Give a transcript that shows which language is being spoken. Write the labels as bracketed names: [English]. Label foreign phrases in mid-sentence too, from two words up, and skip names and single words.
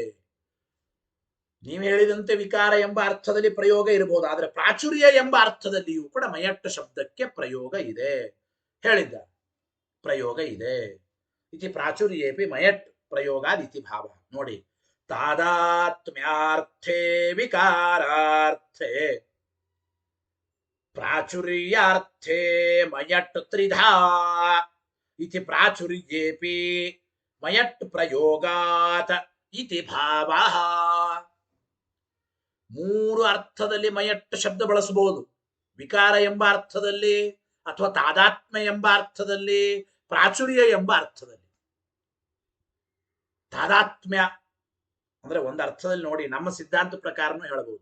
[Kannada] ನೀವು ಹೇಳಿದಂತೆ ವಿಕಾರ ಎಂಬ ಅರ್ಥದಲ್ಲಿ ಪ್ರಯೋಗ ಇರಬಹುದು, ಆದರೆ ಪ್ರಾಚುರ್ಯ ಎಂಬ ಅರ್ಥದಲ್ಲಿಯೂ ಕೂಡ ಮಯಟ್ಟ ಶಬ್ದಕ್ಕೆ ಪ್ರಯೋಗ ಇದೆ ಹೇಳಿದ್ದ. ಪ್ರಯೋಗ ಇದೆ. [Sanskrit] ಇತಿ ಪ್ರಾಚುರ್ಯೇಪಿ ಮಯಟ್ ಪ್ರಯೋಗಾದಿತಿ ಭಾವ. ನೋಡಿ, ತಾದಾತ್ಮ್ಯಾರ್ಥೇ ವಿಕಾರಾರ್ಥೇ ಪ್ರಾಚುರ್ಯಾರ್ಥೇ ಮಯಟ್ ತ್ರಿಧಾ ಇತಿ ಪ್ರಾಚುರ್ಯೇಪಿ ಮಯಟ್ ಪ್ರಯೋಗಾತ್ ಇತಿ ಭಾವ. [Kannada] ಮೂರು ಅರ್ಥದಲ್ಲಿ ಮಯಟ್ ಶಬ್ದ ಬಳಸಬಹುದು. ವಿಕಾರ ಎಂಬ ಅರ್ಥದಲ್ಲಿ, ಅಥವಾ ತಾದಾತ್ಮ್ಯ ಎಂಬ ಅರ್ಥದಲ್ಲಿ, ಪ್ರಾಚುರ್ಯ ಎಂಬ ಅರ್ಥದಲ್ಲಿ. ತಾದಾತ್ಮ್ಯ ಅಂದ್ರೆ ಒಂದು ಅರ್ಥದಲ್ಲಿ ನೋಡಿ, ನಮ್ಮ ಸಿದ್ಧಾಂತ ಪ್ರಕಾರನೂ ಹೇಳಬಹುದು.